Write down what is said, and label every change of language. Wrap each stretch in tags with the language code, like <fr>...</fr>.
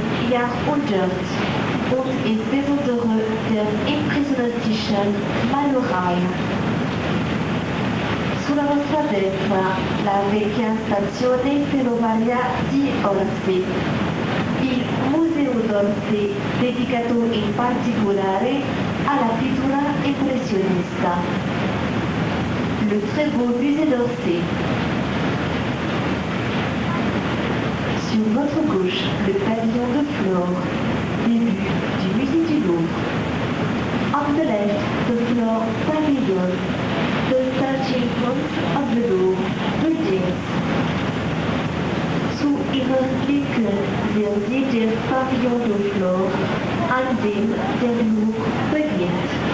<de>Jahrhundert und insbesondere der impressionistischen Malerei.</de> <it>Sulla vostra destra la vecchia stazione ferroviaria di Orsay. Il Museo d'Orsay, dedicato in particolare alla pittura impressionista.</it> <fr>Le très beau musée d'Orsay. Sur votre gauche, le pavillon de Flore, début du musée du Louvre.</fr> <en>On the left, the Flore pavilion, the starting point of the Louvre buildings.</en> <de>Zu ihrer Linken sehen Sie den Pavillon de Flore, an dem der Louvre beginnt.</de>